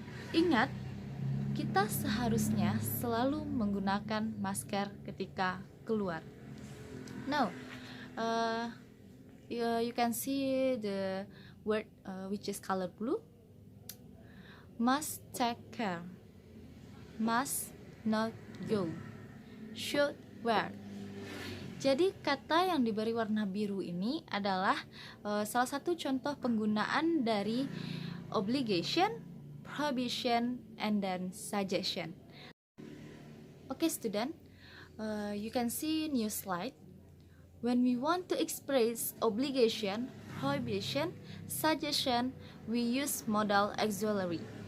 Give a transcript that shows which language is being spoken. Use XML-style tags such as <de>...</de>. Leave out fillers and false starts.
<id>Ingat, kita seharusnya selalu menggunakan masker ketika keluar.</id> <en>Now, you can see the word which is color blue. Must take care, must not go, should wear.</en> <id>Jadi kata yang diberi warna biru ini adalah salah satu contoh penggunaan dari obligation, prohibition, and then suggestion.</id> <en>Okay student, you can see new slide. When we want to express obligation, prohibition, suggestion, we use modal auxiliary.</en>